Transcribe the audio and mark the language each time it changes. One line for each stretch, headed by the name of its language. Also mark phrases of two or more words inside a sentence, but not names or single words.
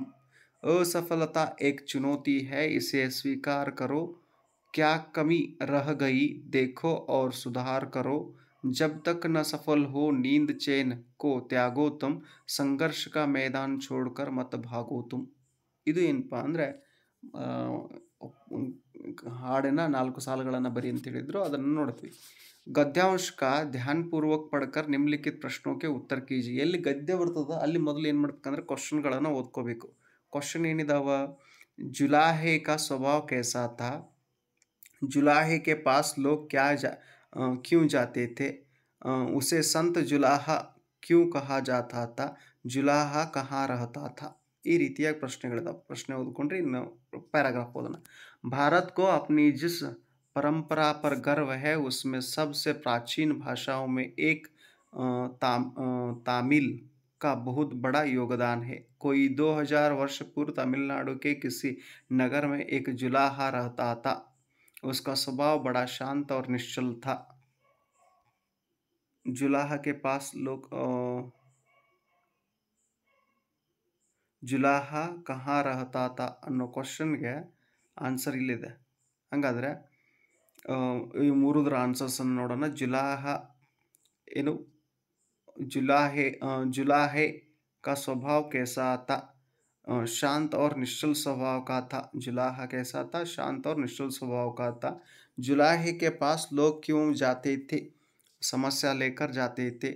Hindi: असफलता एक चुनौती है, इसे स्वीकार करो। क्या कमी रह गई देखो और सुधार करो। जब तक न सफल हो नींद चैन को त्यागो तुम। संघर्ष का मैदान छोड़कर मत भागो तुम।
Kannada: ಇದು ಏನಪ್ಪ ಅಂದರೆ ಹಾಡಿನ 4 ಸಾಲುಗಳನ್ನು ಬರಿ ಅಂತ ಹೇಳಿದ್ರು, ಅದನ್ನು ನೋಡ್ತೀವಿ.
Hindi: गद्यांश का ध्यानपूर्वक पढ़कर निम्नलिखित प्रश्नों के उत्तर कीजिए.
Kannada: ಎಲ್ಲಿ ಗದ್ಯ ಬರ್ತದ ಅಲ್ಲಿ ಮೊದಲು ಏನು ಮಾಡ್ಬೇಕಂದ್ರೆ ಕ್ವಶನ್ಗಳನ್ನು ಓದ್ಕೋಬೇಕು. ಕ್ವಶನ್ ಏನಿದಾವ?
Hindi: जुलाहे का स्वभाव कैसा था? जुलाहे के पास लोग क्यों जाते थे? उसे संत जुलाहा क्यों कहा जाता था? जुलाहा कहाँ रहता था?
Kannada: ಈ ರೀತಿಯಾಗಿ ಪ್ರಶ್ನೆಗಳಿದಾವೆ. ಪ್ರಶ್ನೆ ಓದ್ಕೊಂಡ್ರೆ ಇನ್ನು ಪ್ಯಾರಾಗ್ರಾಫ್ ಓದೋಣ.
Hindi: भारत को अपनी जिस परंपरा पर गर्व है उसमें सबसे प्राचीन भाषाओं में एक तमिल का बहुत बड़ा योगदान है. कोई 2000 वर्ष पूर्व तमिलनाडु के किसी नगर में एक जुलाहा रहता था. उसका स्वभाव बड़ा शांत और निश्चल था. जुलाहा के पास लोग जुलाहा कहाँ रहता था
Kannada: ಅನ್ನೋ ಕ್ವಶನ್ಗೆ ಆನ್ಸರ್ ಇಲ್ಲಿದೆ. ಹಂಗಾದ್ರೆ ಈ ಮೂರುದರ ಆನ್ಸರ್ಸನ್ನು ನೋಡೋಣ.
Hindi: ಏನು जुलाहे का स्वभाव कैसा था? शांत और निश्चल स्वभाव का था. जुलाहा कैसा था? शांत और निश्चल स्वभाव का था. जुलाहे के पास लोग क्यों जाते थे? समस्या लेकर जाते थे.